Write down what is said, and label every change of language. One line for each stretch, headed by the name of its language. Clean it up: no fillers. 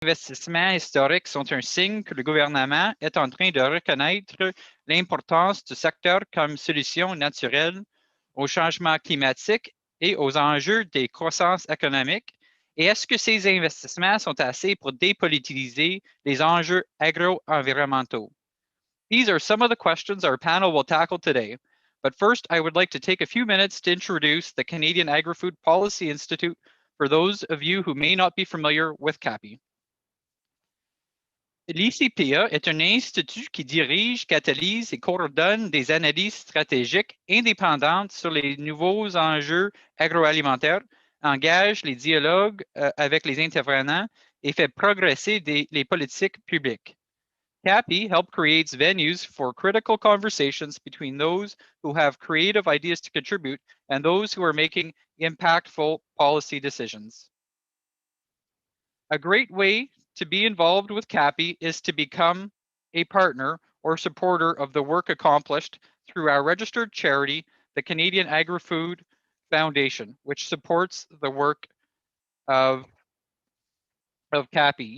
French: investissements historiques sont un signe que le gouvernement est en train de reconnaître l'importance du secteur comme solution naturelle au changement climatique et aux enjeux des croissances économiques? Et est-ce que ces investissements sont assez pour dépolitiser les enjeux agro-environnementaux?
English: These are some of the questions our panel will tackle today. But first, I would like to take a few minutes to introduce the Canadian Agri-Food Policy Institute for those of you who may not be familiar with CAPI.
French: L'ICPA est un institut qui dirige, catalyse et coordonne des analyses stratégiques indépendantes sur les nouveaux enjeux agroalimentaires, engage les dialogues avec les intervenants et fait progresser les politiques publiques.
English: CAPI helps create venues for critical conversations between those who have creative ideas to contribute and those who are making impactful policy decisions. A great way to be involved with CAPI is to become a partner or supporter of the work accomplished through our registered charity, the Canadian Agri-Food Foundation, which supports the work of CAPI.